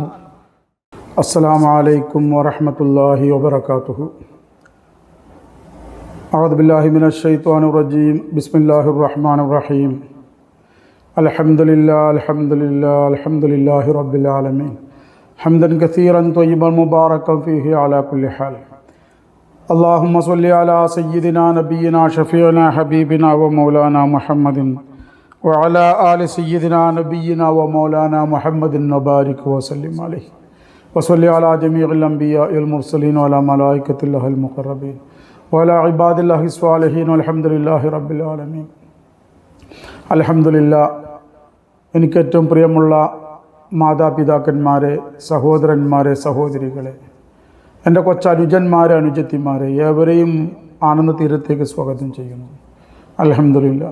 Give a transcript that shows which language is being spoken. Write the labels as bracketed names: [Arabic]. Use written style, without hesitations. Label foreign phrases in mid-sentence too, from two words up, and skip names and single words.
[Arabic] السلام عليكم ورحمة الله وبركاته. أعوذ بالله من الشيطان الرجيم. بسم الله الرحمن الرحيم. الحمد لله الحمد لله الحمد لله رب العالمين. حمدا كثيرا طيبا مباركا فيه على كل حال. اللهم صل على سيدنا نبينا شفيعنا حبيبنا ومولانا محمد وعلى آل سيدنا نبينا ومولانا محمد وبارك وسلم عليه وصل على جميع الأنبياء والمرسلين وعلى ملائكة الله المقربين وعلى عباد الله الصالحين والحمد لله رب العالمين. അൽഹംദുലില്ലാ. [Malayalam] എനിക്ക് ഏറ്റവും പ്രിയമുള്ള മാതാപിതാക്കന്മാരെ, സഹോദരന്മാരെ, സഹോദരികളെ, എൻ്റെ കൊച്ചനുജന്മാരെ, അനുജത്തിമാരെ, ഏവരെയും ആനന്ദ തീരത്തേക്ക് സ്വാഗതം ചെയ്യുന്നു. അൽഹംദുലില്ലാ.